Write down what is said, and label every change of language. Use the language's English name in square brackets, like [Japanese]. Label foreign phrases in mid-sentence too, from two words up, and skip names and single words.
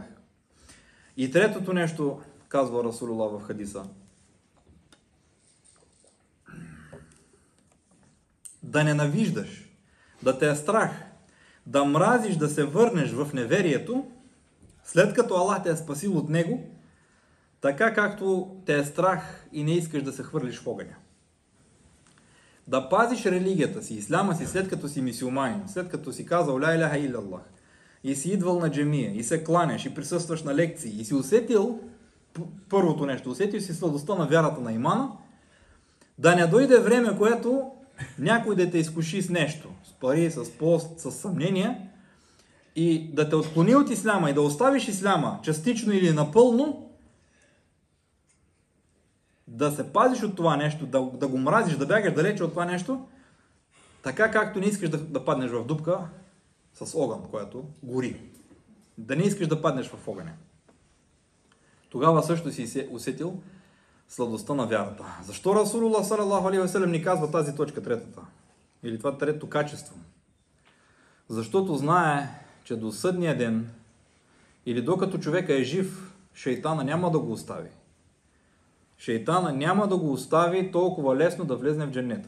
[Bulgarian] И третото нещо, казва Расулуллах в хадиса: да ненавиждаш, да те е страх, да мразиш да се върнеш в неверието, след като Аллах те е спасил от него, така както те е страх и не искаш да се хвърлиш в огъня. Да пазиш религията си, исляма си, след като си мюсюлманин, след като си казал [Arabic] لا إله إلا الله, [Bulgarian] и си идвал на джемия, и се кланяш, и присъстваш на лекции, и си усетил първото нещо, усетил си сладостта на вярата на имана, да не дойде време, което някой да те изкуши с нещо, с пари, с пост, с съмнения, и да те отклони от исляма и да оставиш исляма частично или напълно, да се пазиш от това нещо, да го мразиш, да бягаш далече от това нещо, така както не искаш да паднеш в дупка с огън, която гори. Да не искаш да паднеш в огъня. Тогава също си усетил сладостта на вярата. Защо Расулуллах [Arabic] صلى الله عليه وسلم [Bulgarian] ни казва тази точка, третата? Или това трето качество? Защото знае, че до съдния ден или докато човека е жив, шейтана няма да го остави. Шейтана няма да го остави толкова лесно да влезне в дженнета.